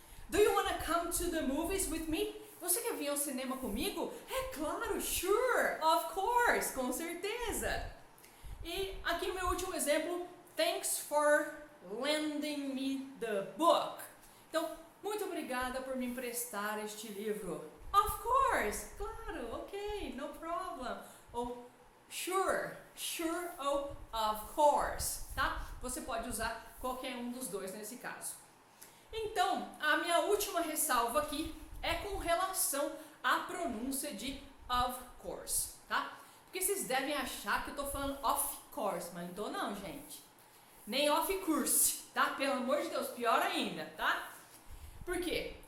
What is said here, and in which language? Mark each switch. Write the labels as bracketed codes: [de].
[en] Do you want to come to the movies with me? [pt] Você quer vir ao cinema comigo? É claro, sure, of course, com certeza. E aqui meu último exemplo. [en] Thanks for lending me the book. [pt] Então, muito obrigada por me emprestar este livro. [en] Of course, claro, ok, no problem. [pt] Ou sure, sure ou of course, tá? Você pode usar qualquer um dos dois nesse caso. Então, a minha última ressalva aqui é com relação à pronúncia de of course, tá? Porque vocês devem achar que eu tô falando of course, mas não tô não, gente. Nem of course, tá? Pelo amor de Deus, pior ainda, tá? Por quê?